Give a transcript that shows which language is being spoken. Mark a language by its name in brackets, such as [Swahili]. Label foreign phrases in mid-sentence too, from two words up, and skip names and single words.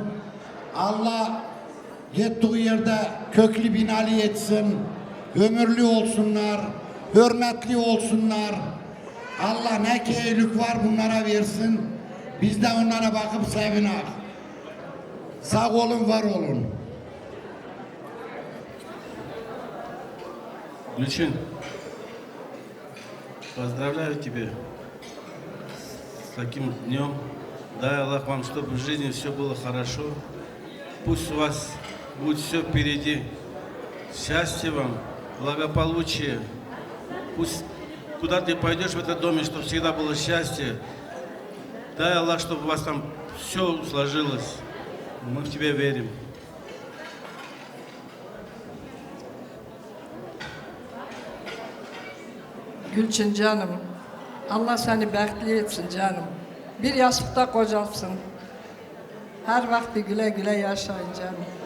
[Turkish] Allah gittiği yerde köklü binalı etsin. Ömürlü olsunlar, hürmetli olsunlar. Allah ne ki iyilik var bunlara versin. Biz de onlara bakıp sevinek. Sağ olun, var olun. [Russian] Гульчин, поздравляю тебя с таким днем. Дай Аллах вам, чтобы в жизни все было хорошо. Пусть у вас будет все впереди. Счастья вам, благополучия. Пусть куда ты пойдешь в этом доме, чтобы всегда было счастье. Дай Аллах, чтобы у вас там все сложилось. Мы в тебя верим. [Turkish] Gülçin canım, Allah seni bəxtli etsin canım. Bir yastıkta kocalsın. Her vakti güle güle yaşayın canım.